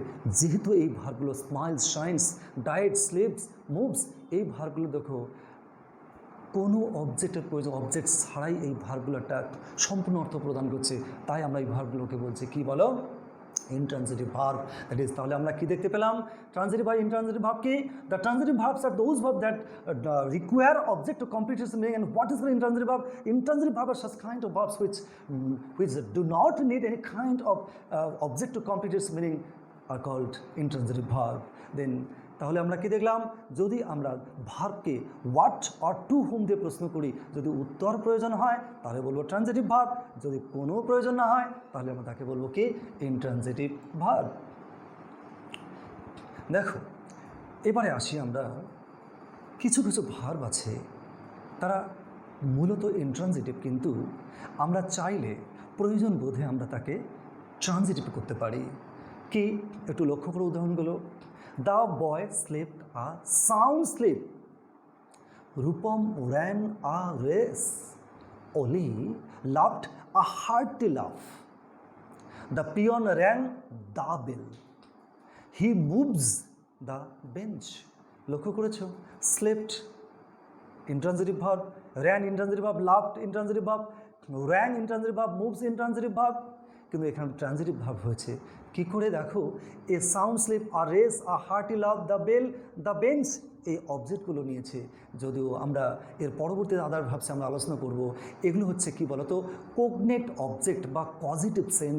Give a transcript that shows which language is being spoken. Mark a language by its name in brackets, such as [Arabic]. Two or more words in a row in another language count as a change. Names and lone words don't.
[Bangla] যেহেতু এই ভার্বগুলো [English] smiles, shines, diet, sleeps, moves, [Bangla] এই ভার্বগুলো দেখো কোনো অবজেক্টের প্রয়োজন, অবজেক্ট ছাড়াই এই ভার্বগুলো একটা সম্পূর্ণ অর্থ প্রদান করছে, তাই আমরা এই ভার্বগুলোকে বলছি কি বলো, [English] intransitive verb. that is, [Bangla] তাহলে আমরা কি দেখতে পেলাম, ট্রানজিটিভ আর [English] intransitive verb [Bangla] কি? [English] The transitive verbs are those verbs that require object to complete its meaning. And what is intransitive verb? Intransitive verb are such kind of verbs which do not need any kind of object to complete its meaning are called intransitive verb. [Bangla] Then তাহলে আমরা কি দেখলাম, যদি আমরা ভার্বকে [English] what or to whom [Bangla] দিয়ে প্রশ্ন করি, যদি উত্তর প্রয়োজন হয় তাহলে বলবো [English] transitive verb, [Bangla] যদি কোনো প্রয়োজন না হয় তাহলে আমরা তাকে বলবো কি, [English] intransitive verb. [Bangla] দেখো, এবারে আসি আমরা, কিছু কিছু ভার্ব আছে তারা মূলত ইন্ট্রানজিটিভ, কিন্তু আমরা চাইলে প্রয়োজন বোধে আমরা তাকে ট্রানজিটিভ করতে পারি। কি, একটু লক্ষ্য করো উদাহরণগুলো। [English] The boy slept a sound sleep. Rupam ran a race. Oli laughed a hearty laugh. The peon rang the bell. He moves the bench. [Bangla] লক্ষ্য করেছো? [English] Slept intransitive verb, ran intransitive verb, laughed intransitive verb, rang intransitive verb, moves intransitive verb, [Bangla] কিন্তু এখানে [English] transitive verb [Bangla] হয়েছে। কি করে দেখো, [English] a sound sleep, a race, a hearty laugh, the bell, the bench, [Bangla] এই অবজেক্টগুলো নিয়েছে। যদিও আমরা এর পরবর্তীতে [English] other verbs [Bangla] আমরা আলোচনা করব। এগুলো হচ্ছে কি বলতো, [English] cognate object [Bangla] বা [English] positive sense.